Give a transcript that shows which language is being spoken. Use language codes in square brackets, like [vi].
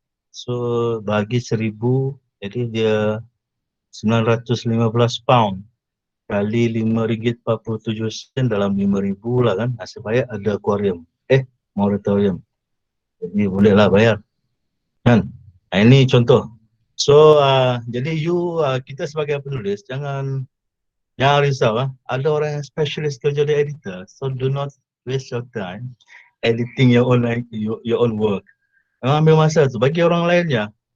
[ms] So bagi 1,000, jadi dia 915 pound kali RM5.47 dalam 5,000 lah kan. Nasib baik ada aquarium. Moratorium. Jadi bolehlah bayar. Kan? Ini contoh. So jadi kita sebagai penulis jangan risau. Ada orang yang specialist kerja di editor. [en] So do not waste your time editing your own work. [ms] Ambil masa tu bagi orang lainnya.